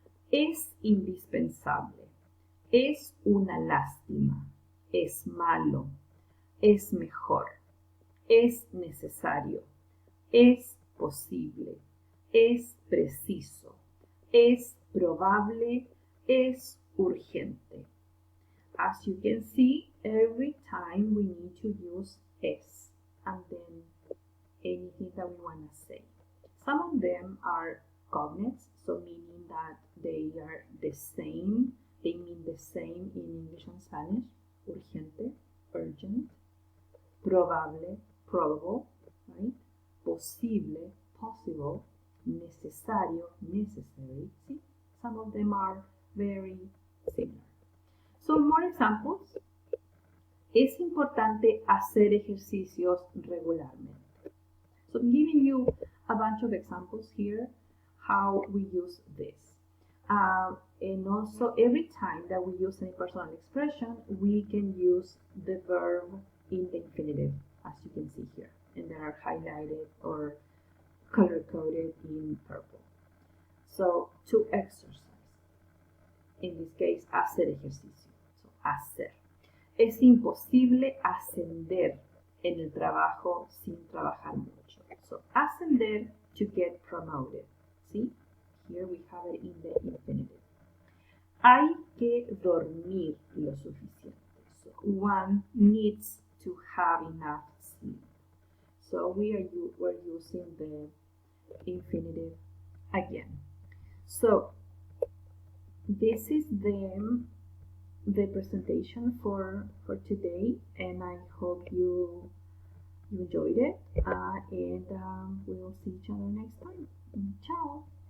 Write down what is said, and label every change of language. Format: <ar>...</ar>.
<es>Es indispensable. Es una lástima, es malo, es mejor, es necesario, es posible, es preciso, es probable, es urgente.</es> <en>As you can see, every time we need to use es and then anything that we want to say. Some of them are cognates, so meaning that they are the same, they mean the same in English and Spanish. Urgente, urgent. Probable, probable, right? Posible, possible. Necesario, necessary. See, some of them are very similar. So more examples.</en> <es>Es importante hacer ejercicios regularmente.</es> <en>So I'm giving you a bunch of examples here how we use this. And also every time that we use an impersonal expression, we can use the verb in the infinitive, as you can see here. And they are highlighted or color-coded in purple. So to exercise. In this case,</en> <es>hacer ejercicio. So hacer. Es imposible ascender en el trabajo sin trabajar mucho.</es> <en>So ascender, to get promoted. See? Here we have it in the infinitive.</en> <es>Hay que dormir lo suficiente.</es> <en>So one needs to have enough sleep. So we're using the infinitive again. So this is the presentation for today, and I hope you enjoyed it, and we'll see each other next time. Ciao.</en>